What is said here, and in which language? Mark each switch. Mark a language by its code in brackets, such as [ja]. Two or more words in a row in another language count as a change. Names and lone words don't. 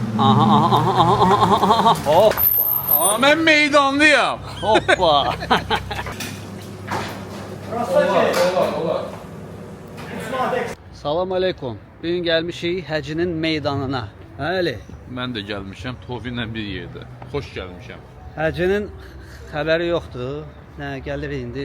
[tr] Aha aha aha aha aha aha. Hop. Aa, ben meydanlıyam. Hoppa. [az] Salam aleykum. Bugün gəlmişik həcinin meydanına. Bəli. Mən də gəlmişəm Tofi ilə bir yerdə. Xoş gəlmişəm. Həcinin xəbəri yoxdur. Nə gəlir indi?